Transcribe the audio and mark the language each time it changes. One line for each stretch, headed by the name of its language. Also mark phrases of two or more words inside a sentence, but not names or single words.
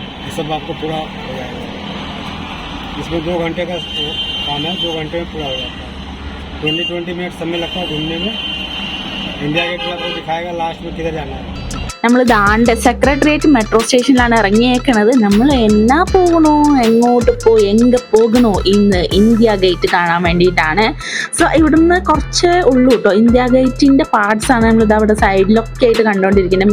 Hindi: ये सब आपको पूरा हो जाएगा। इसमें 2 घंटे का काम है, 2 घंटे में पूरा हो जाता है। 20 मिनट समय लगता है घूमने में। इंडिया गेट आपको दिखाएगा लास्ट में किधर जाना है।
Malayalam: നമ്മൾ ദാണ്ടെ സെക്രട്ടേറിയറ്റ് മെട്രോ സ്റ്റേഷനിലാണ് ഇറങ്ങിയേക്കണത്. നമ്മൾ എന്നാ പോകണോ, എങ്ങോട്ട് പോയി എങ്ക പോകണോ ഇന്ന് ഇന്ത്യ ഗേറ്റ് കാണാൻ വേണ്ടിയിട്ടാണ്. സോ ഇവിടുന്ന് കുറച്ച് ഉള്ളൂ കേട്ടോ. ഇന്ത്യ ഗേറ്റിൻ്റെ പാർട്സാണ് നമ്മളിത് അവിടെ സൈഡിലൊക്കെ ആയിട്ട് കണ്ടുകൊണ്ടിരിക്കുന്നത്.